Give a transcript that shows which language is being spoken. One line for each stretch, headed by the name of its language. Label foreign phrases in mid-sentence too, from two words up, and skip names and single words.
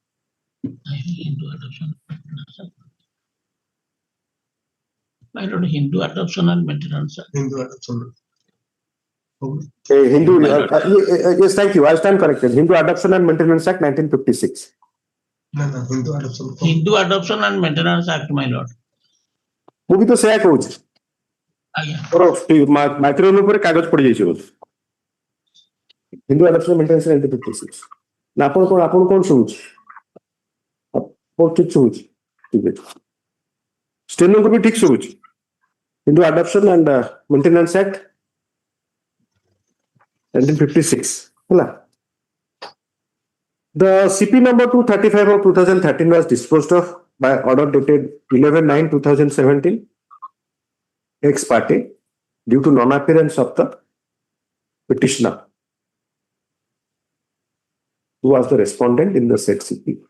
English: I don't know, Hindu Adoption and Maintenance Act. Hindu Adoption. Yes, thank you. I stand corrected. Hindu Adoption and Maintenance Act, 1956. No, Hindu Adoption. Hindu Adoption and Maintenance Act, my lord.
Odia: ମୁଁ ବି ତ ସେୟା କହୁଛି ମାଇକ୍ରୋ ଉପରେ କାଗଜ ପଡିଯାଇଛି ବୋଧେ ହିନ୍ଦୁ ଆଡପସନ ମେଣ୍ଟେନାନ୍ସ 1956 ନା ଆପଣ କଣ ଶୁଣୁଛି ଠିକ ଶୁଣୁଛି ଠିକ ଅଛି ଷ୍ଟେନୋକୁ ବି ଠିକ ଶୁଣୁଛି ହିନ୍ଦୁ ଆଡପସନ ଆଣ୍ଡ ମେଣ୍ଟେନାନ୍ସ ଆକ୍ଟ 1956 ହେଲା.
English: The CP number 235 of 2013 was disposed of by order dated 11/9/2017 ex parte due to non-appearance of the petitioner, who was the respondent in the said CP.